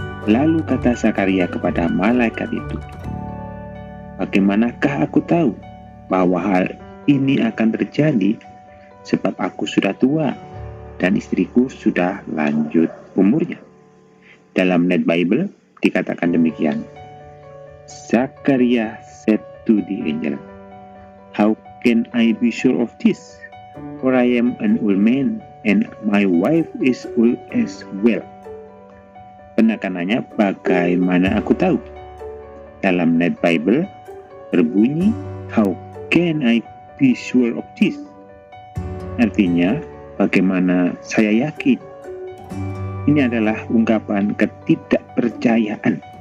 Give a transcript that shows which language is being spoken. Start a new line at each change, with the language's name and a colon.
Indonesian: Lalu kata Zakaria kepada malaikat itu, "Bagaimanakah aku tahu bahwa hal ini akan terjadi, sebab aku sudah tua dan istriku sudah lanjut umurnya?" Dalam Net Bible dikatakan demikian.
English: Zakaria said to the angel, "How can I be sure of this? For I am an old man, and my wife is old as well."
Indonesian: Penekanannya, bagaimana aku tahu? Dalam Net Bible berbunyi,
English: "How can I be sure of this?"
Indonesian: Artinya, bagaimana saya yakin? Ini adalah ungkapan ketidakpercayaan.